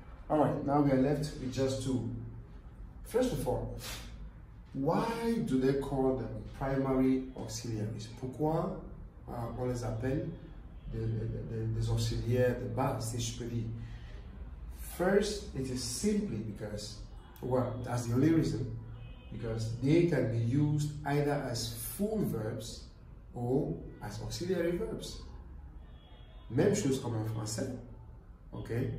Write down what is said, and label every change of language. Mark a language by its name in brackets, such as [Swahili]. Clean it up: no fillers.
[English] Alright, now we are left with just two. First of all, why do they call them primary auxiliaries? [French] Pourquoi on les appelle des auxiliaires de base, si je peux dire? [English] First, it is simply because, well, that's the only reason, because they can be used either as full verbs or as auxiliary verbs. [French] Même chose comme en français, ok?